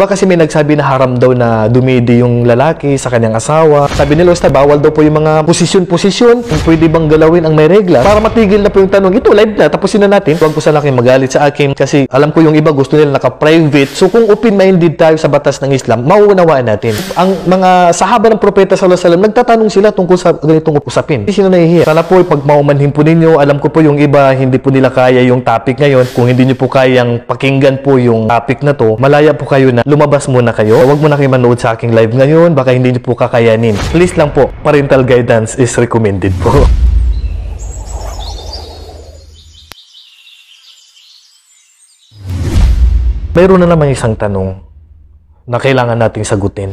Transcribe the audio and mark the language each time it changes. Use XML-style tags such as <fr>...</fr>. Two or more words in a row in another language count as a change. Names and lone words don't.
<tl>Kasi may nagsabi na haram daw na dumidi yung lalaki sa kanyang asawa. Sabi nila, Ustad, bawal daw po yung mga posisyon-posisyon. Pwede bang galawin ang may regla? Para matigil na po yung tanong. Ito, live na. Tapusin na natin. Huwag po sana kayo magalit sa akin kasi alam ko yung iba gusto nila naka-private. So kung open-minded tayo sa batas ng Islam, mauunawaan natin. Ang mga sahaba ng Propeta</tl> <ar>صلى الله عليه وسلم,</ar> <tl>nagtatanong sila tungkol sa ganitong usapin. Hindi sila nahihiya. Sana po, pag maumanhin po ninyo, alam ko po yung iba, hindi po nila kaya yung topic ngayon. Kung hindi nyo po kayang pakinggan po yung topic na to, malaya po kayo na lumabas muna kayo. Huwag muna kayo manood sa aking live ngayon. Baka hindi nyo po kakayanin. Please lang po,</tl> <en>parental guidance is recommended</en> <tl>po. Mayroon na naman isang tanong na kailangan nating sagutin.</tl>